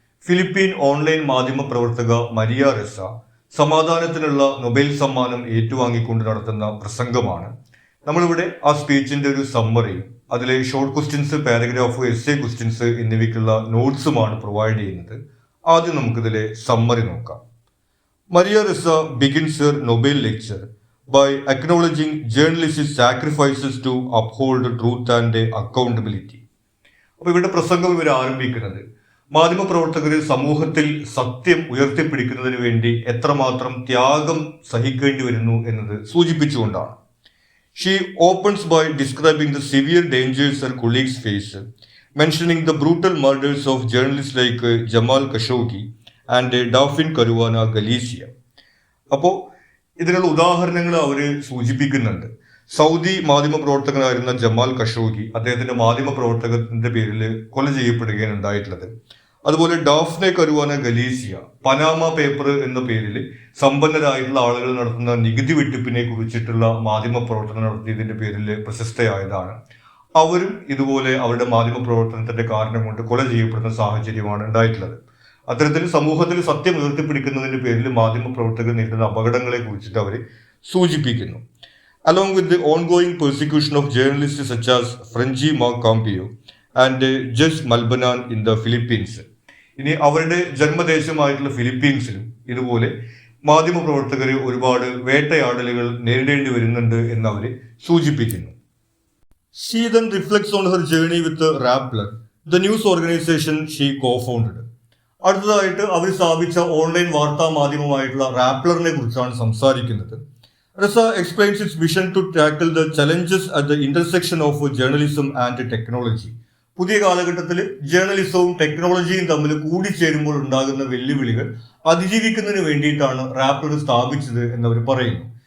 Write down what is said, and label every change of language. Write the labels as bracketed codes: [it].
[ml] Philippine online മാധ്യമ പ്രവർത്തക Maria Reza സമാധാനത്തിനുള്ള Nobel സമ്മാനം ഏറ്റുവാങ്ങിക്കൊണ്ട് നടത്തുന്ന പ്രസംഗമാണ്. നമ്മളിവിടെ ആ സ്പീച്ചിന്റെ ഒരു സമ്മറിയും അതിലെ short questions, paragraph, essay questions എന്നിവയ്ക്കുള്ള നോട്ട്സുമാണ് പ്രൊവൈഡ് ചെയ്യുന്നത്. ആദ്യം നമുക്കിതിലെ സമ്മറി നോക്കാം. [en] Maria Ressa begins her Nobel lecture by acknowledging journalists' sacrifices to uphold truth and accountability. [ml] അപ്പോൾ ഇവിടെ പ്രസംഗം ഇവർ ആരംഭിക്കുന്നത് മാധ്യമപ്രവർത്തകർ സമൂഹത്തിൽ സത്യം ഉയർത്തിപ്പിടിക്കുന്നതിന് വേണ്ടി എത്രമാത്രം ത്യാഗം സഹിക്കേണ്ടി വരുന്നു എന്നത് സൂചിപ്പിച്ചുകൊണ്ടാണ്. [en] She opens by describing the severe dangers her colleagues face, mentioning the brutal murders of journalists like Jamal Khashoggi and Daphne Caruana Galizia. [ml] അപ്പോൾ ഇതിനുള്ള ഉദാഹരണങ്ങൾ അവർ സൂചിപ്പിക്കുന്നുണ്ട്. സൗദി മാധ്യമപ്രവർത്തകനായിരുന്ന ജമാൽ ഖഷോഗി, അദ്ദേഹത്തിന്റെ മാധ്യമപ്രവർത്തകത്തിന്റെ പേരിൽ കൊല ചെയ്യപ്പെടുകയാണ് ഉണ്ടായിട്ടുള്ളത്. അതുപോലെ daphnia Caruana Galicia Panama paper എന്ന പേരിൽ സമ്പന്നരായിട്ടുള്ള ആളുകൾ നടത്തുന്ന നികുതി വെട്ടിപ്പിനെ കുറിച്ചിട്ടുള്ള മാധ്യമപ്രവർത്തനം നടത്തിയതിന്റെ പേരിൽ പ്രശസ്തയായതാണ്. അവരും ഇതുപോലെ അവരുടെ മാധ്യമപ്രവർത്തനത്തിന്റെ കാരണം കൊണ്ട് കൊല ചെയ്യപ്പെടുന്ന സാഹചര്യമാണ് ഉണ്ടായിട്ടുള്ളത്. അത്തരത്തിൽ സമൂഹത്തിൽ സത്യം ഉയർത്തിപ്പിടിക്കുന്നതിന്റെ പേരിൽ മാധ്യമപ്രവർത്തകർ നേരിടുന്ന അപകടങ്ങളെ കുറിച്ചിട്ട് അവർ സൂചിപ്പിക്കുന്നു. [en] Along with the ongoing persecution of journalist such as Frenchie Cumpio and Jess Malabanan in the Philippines. [ml] ഇനി അവരുടെ ജന്മദേശമായിട്ടുള്ള ഫിലിപ്പീൻസിലും ഇതുപോലെ മാധ്യമപ്രവർത്തകർ ഒരുപാട് വേട്ടയാടലുകൾ നേരിടേണ്ടി വരുന്നുണ്ട് എന്ന് അവർ സൂചിപ്പിക്കുന്നു. [en] She then reflects on her journey with the Rappler, the news organization she co-founded. [ml] അടുത്തതായിട്ട് അവർ സ്ഥാപിച്ച ഓൺലൈൻ വാർത്താ മാധ്യമമായിട്ടുള്ള റാപ്ലറിനെ കുറിച്ചാണ് സംസാരിക്കുന്നത്. [en] Ressa explains its vision to tackle the challenges at the intersection of journalism and technology. [ml] പുതിയ കാലഘട്ടത്തിൽ ജേർണലിസവും ടെക്നോളജിയും തമ്മിൽ കൂടിച്ചേരുമ്പോൾ ഉണ്ടാകുന്ന വെല്ലുവിളികൾ അതിജീവിക്കുന്നതിന് വേണ്ടിയിട്ടാണ് റാപ്ലർ സ്ഥാപിച്ചത് എന്നവർ പറയുന്നു.